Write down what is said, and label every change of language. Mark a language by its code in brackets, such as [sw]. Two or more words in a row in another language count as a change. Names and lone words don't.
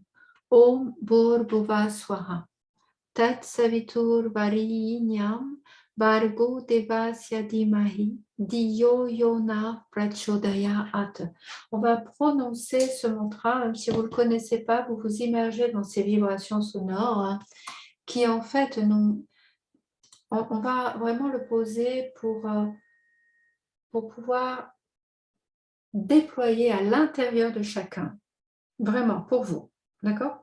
[sa] ॐ भूर्भुवः स्वः. तत् सवितुर् वरेण्यं भर्गो देवस्य धीमहि धियो यो नः प्रचोदयात्. [fr] On va prononcer ce mantra, même si vous ne le connaissez pas, vous vous immergez dans ces vibrations sonores, hein, qui en fait, on va vraiment le poser pour pouvoir déployer à l'intérieur de chacun, vraiment pour vous, d'accord?